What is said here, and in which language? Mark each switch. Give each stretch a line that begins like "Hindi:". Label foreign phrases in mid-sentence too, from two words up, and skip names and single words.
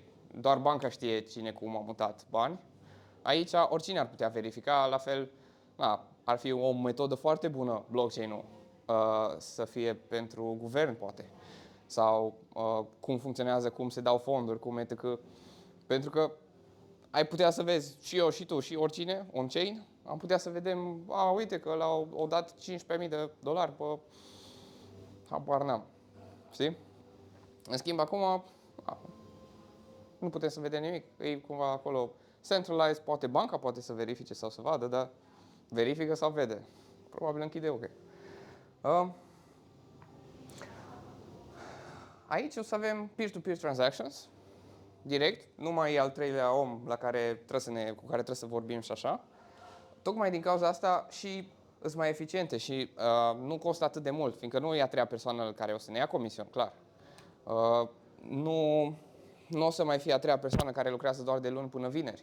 Romanian: Doar banca știe cine cum a mutat bani. Aici oricine ar putea verifica, la fel, ar fi o metodă foarte bună blockchain-ul să fie pentru guvern, poate. Sau cum funcționează, cum se dau fonduri, cum etc. Pentru că ai putea să vezi și eu și tu și oricine, on-chain, am putea să vedem, uite că l-au dat $15.000 pe... habar n-am. Știi? În schimb, acum nu putem să vedem nimic. E cumva acolo centralized, poate banca poate să verifice sau să vadă, dar verifică sau vede. Probabil închide ok. Aici o să avem
English: peer-to-peer transactions,
Romanian: direct, nu mai e al treilea om cu care trebuie să vorbim și așa. Tocmai din cauza asta și sunt mai eficiente și nu costă atât de mult, fiindcă nu e a treia persoană care o să ne ia comision, clar. Nu o să mai fie a treia persoană care lucrează doar de luni până vineri.